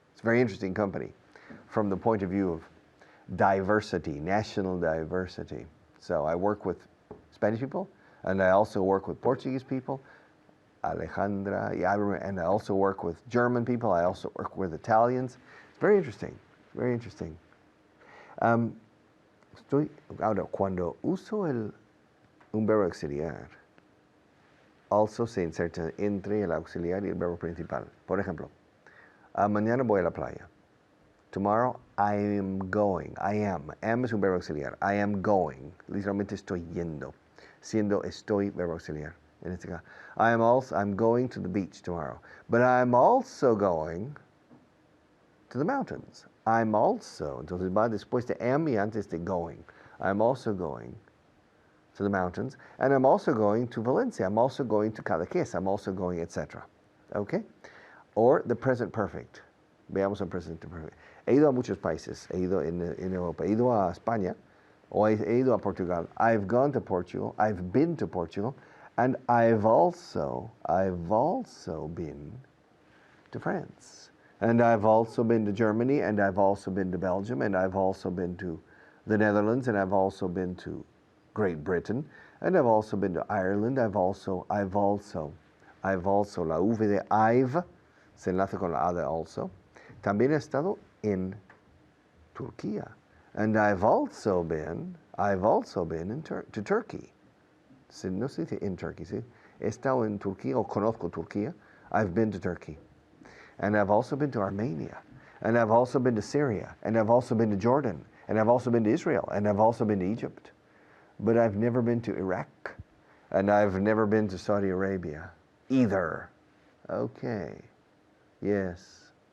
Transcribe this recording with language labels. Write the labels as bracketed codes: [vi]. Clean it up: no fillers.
[en] It's a very interesting company from the point of view of diversity, national diversity. So I work with Spanish people, and I also work with Portuguese people, Alejandra, and I also work with German people, I also work with Italians. Very interesting, very interesting. [es] Ahora, cuando uso un verbo auxiliar, also se inserta entre el auxiliar y el verbo principal. Por ejemplo, mañana voy a la playa. [en] Tomorrow I am going. I am. Am [es] es un verbo auxiliar. [en] I am going. [es] Literalmente estoy yendo. Siendo estoy verbo auxiliar. En este caso, [en] I'm going to the beach tomorrow. But I'm also going to the mountains. I'm also, [es] entonces va después de am y antes de going. [en] I'm also going to the mountains, and I'm also going to Valencia. I'm also going to Cadaqués. I'm also going, etc. Okay? Or the present perfect. [es] Veamos el present perfect. He ido a muchos países. He ido en Europa. He ido a España, o he ido a Portugal. [en] I've gone to Portugal. I've been to Portugal, and I've also been to France. And I've also been to Germany, and I've also been to Belgium, and I've also been to the Netherlands, and I've also been to Great Britain, and I've also been to Ireland. I've also, [es] la V de I've, se enlaza con la A de also. También he estado en Turquía. [en] And I've also been I've also been to Turkey. [es] No se dice [en] in Turkey, ¿sí? [es] He estado en Turquía o conozco Turquía. [en] I've been to Turkey. And I've also been to Armenia. And I've also been to Syria. And I've also been to Jordan. And I've also been to Israel. And I've also been to Egypt. But I've never been to Iraq. And I've never been to Saudi Arabia either. Okay. Yes.